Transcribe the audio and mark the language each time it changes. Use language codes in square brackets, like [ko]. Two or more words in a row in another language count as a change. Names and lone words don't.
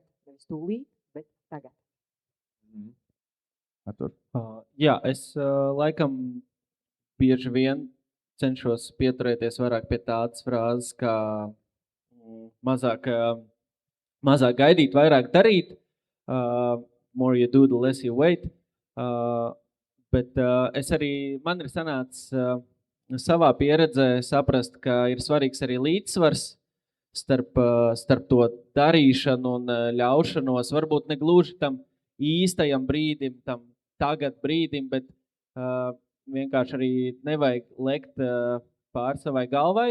[lv] Nevis tūlīt, bet tagad. Artur? Jā, es laikam bieži vien cenšos pieturēties vairāk pie tādas frāzes, kā mazāk gaidīt, vairāk darīt. [en] More you do, the less you wait. [lv] Bet man ir sanācis savā pieredzē saprast, ka ir svarīgs arī līdzsvars starp to darīšanu un ļaušanos. Varbūt ne gluži tam īstajam brīdim, tam tagad brīdim, bet vienkārši arī nevajag lekt pār savai galvai.